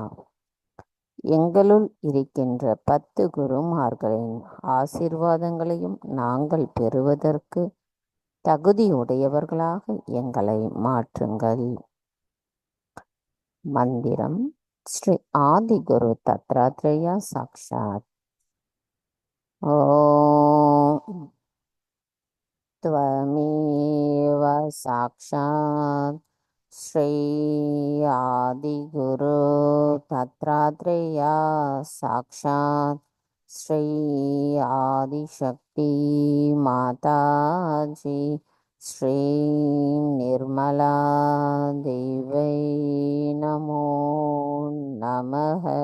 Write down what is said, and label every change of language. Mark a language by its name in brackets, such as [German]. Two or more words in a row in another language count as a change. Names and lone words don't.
[Tamil] எங்களுள் இருக்கின்ற 10 குருமார்களின் ஆசீர்வாதங்களையும் நாங்கள் பெறுவதற்கு தகுதியுடையவர்களாக எங்களை மாற்றுங்கள். [Sanskrit] मन्त्रम् श्री आदिगुरु दत्तात्रेय साक्षात्. ஓம் त्वमेव साक्षात् श्री आदिगुरु दत्तात्रेय साक्षात् श्री आदिशक्ति माताजी श्री निर्मला देवै नमो நமः.